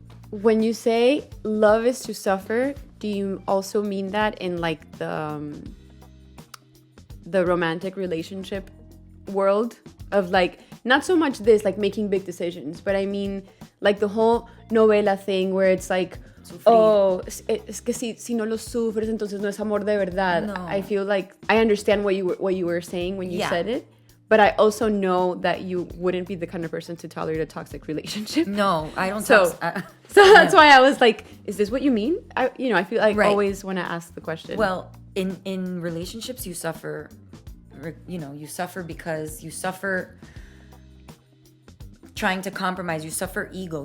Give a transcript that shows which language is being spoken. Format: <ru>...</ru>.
<en>When you say love is to suffer, do you also mean that in like the romantic relationship world of like, not so much this like making big decisions, but I mean like the whole novela thing where it's like,</en> <es>Sufrir. oh, es que si no lo sufres entonces no es amor de verdad.</es> <en>No. I feel like I understand what you were saying when you Yeah. said it, but I also know that you wouldn't be the kind of person to tolerate a toxic relationship. No, I don't. So that's why I was like, is this what you mean? I feel like Right. always want to ask the question. Well, in relationships, you suffer. You know, you suffer because you suffer trying to compromise. You suffer ego.</en>